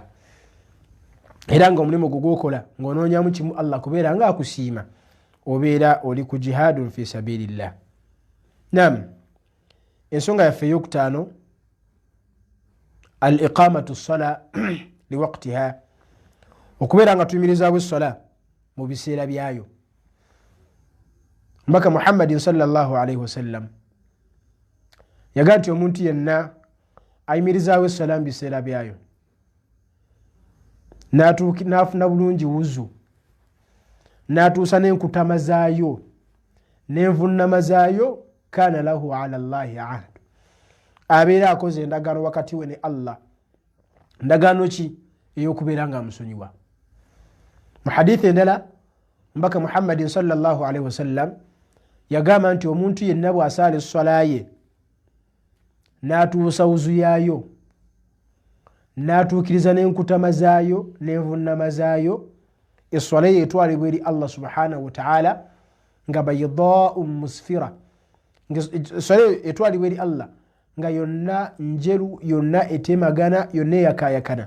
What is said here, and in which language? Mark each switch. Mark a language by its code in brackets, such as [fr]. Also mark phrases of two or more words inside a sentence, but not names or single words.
[lg] Era ng'omulimu gwo gw'okola ng'onoonyamu kimu Allah kubeera nga akusiima, obeera oli ku [ar] جهاد في سبيل الله. [lg] Naam, ensonga yaffe ey'okutaano, [ar] الإقامة الصلاة لوقتها, [lg] okubeera nga tuyimirizaawo essola mu biseera byayo. Mbaka [ar] محمد صلى الله عليه وسلم [lg] yagaa nti omuntu yenna ayimirizaawo essola mu biseera byayo n'afuna bulungi wuzu, n'atuusa n'enkutama zaayo n'envunnama zaayo, [ar] كان له على الله عهد, [lg] abeera akoze endagaano wakati we ne Allah. Ndagaano ki? Ey'okubeera nga amusonyiwa. Mu hadithi endala mbaka [ar] محمد صلى الله عليه وسلم [lg] yagamba nti omuntu yenna bw'asaala essola ye n'atuusa wuzu yaayo, n'atuukiriza n'enkutama zaayo n'envunnama zaayo, essola ye etwalibwa eri [ar] الله سبحانه وتعالى [lg] nga [ar] بيضاء مسفرة, [lg] essola etwalibwa eri Allah nga yonna njeru, yonna etemagana, yonna eyakaayakana.